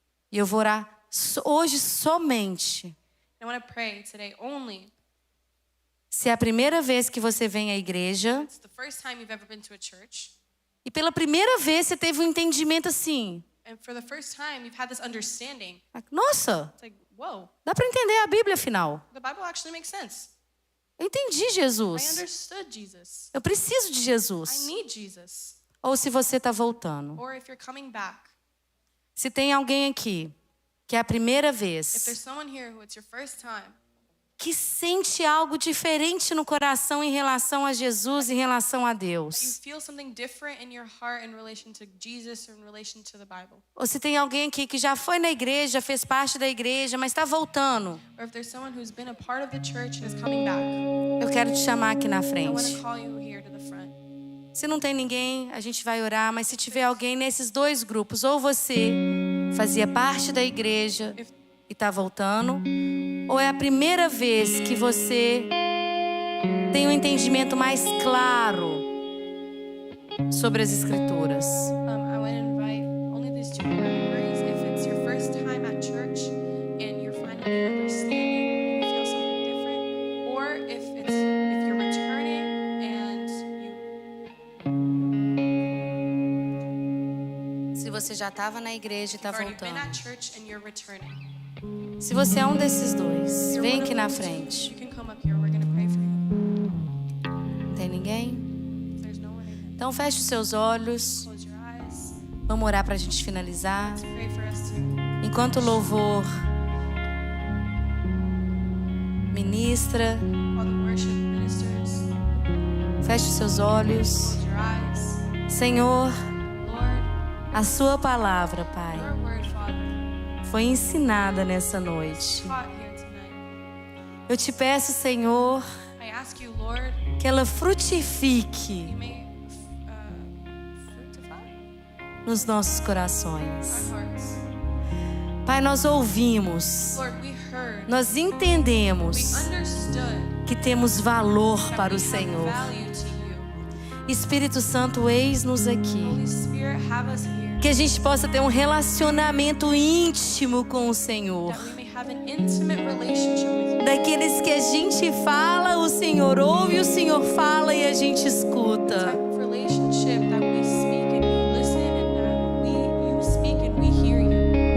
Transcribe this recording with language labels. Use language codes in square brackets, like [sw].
[pt] E eu vou orar hoje somente. [en] I want to pray today only. [pt] Se é a primeira vez que você vem à igreja [en] It's the first time you've ever been to a church. [pt] e pela primeira vez você teve um entendimento assim. [en] And for the first time, you've had this understanding. [pt] Nossa, [en] It's like, whoa, [pt] dá para entender a Bíblia afinal. [en] the Bible actually makes sense. [pt] Eu entendi [en] I [pt] Jesus. [en] understood Jesus. [pt] Eu preciso de [en] I [pt] Jesus. [en] need Jesus. [pt] Ou se você está voltando. [en] Or if you're coming back, [pt] Se tem alguém aqui que é a primeira [en] if there's [pt] vez [en] someone here who it's your first time, [pt] que sente algo diferente no coração em relação a Jesus, em relação a [en] that you [pt] Deus. [en] feel something different in your heart in relation to Jesus or in relation to the Bible. [pt] Ou se tem alguém aqui que já foi na igreja, fez parte da igreja, mas está voltando. [en] Or if there's someone who's been a part of the church and is coming back, [pt] Eu quero te chamar aqui na [en] I want [pt] frente. [en] to call you here to the front. [pt] Se não tem ninguém, a gente vai orar, mas se tiver alguém nesses dois grupos, ou você fazia parte da igreja e está voltando, ou é a primeira vez que você tem um entendimento mais claro sobre as Escrituras. [en] I want to invite only these two categories. If it's your first time at church and you're finally understanding and you feel something different, or if you're returning and [pt] Se você já estava na igreja e está [en] you've already been [pt] voltando. [en] at church and you're returning. [pt] Se você é um desses dois, [en] If you're [pt] vem [en] one [pt] aqui [en] of [pt] na [en] those two, [pt] frente. [en] you can come up here. We're going to pray for you. [pt] Não tem ninguém? [en] If there's no one in it, [pt] Então feche os seus olhos. [en] close your eyes. [pt] Vamos orar para a gente finalizar. [en] Let's pray for us to [pt] Enquanto o louvor ministra, [en] while the worship ministers. [pt] feche os seus olhos. [en] Close your eyes. [pt] Senhor, [en] Lord, [pt] a sua palavra, Pai, [en] your word, Father, [pt] foi ensinada nessa noite. [en] taught here tonight. [pt] Eu te peço, Senhor, [en] I ask you, Lord, [pt] que ela [en] you [pt] frutifique [en] may fructify [pt] nos nossos [en] our [pt] corações. [en] hearts. [pt] Pai, nós ouvimos, [en] Lord, we heard, [pt] nós [en] we [pt] entendemos [en] understood [pt] que temos valor [en] that [pt] para [en] we [pt] o [en] have [pt] Senhor. [en] value to you. [pt] Espírito Santo, eis-nos aqui. [en] Holy Spirit, have us here. [pt] Que a gente possa ter um relacionamento íntimo com o Senhor. [en] That we may have an intimate relationship with you. [pt] Daqueles que a gente fala, o Senhor ouve, o Senhor fala e a gente escuta. [en] Type of relationship that we speak and you listen and that you speak and we hear you.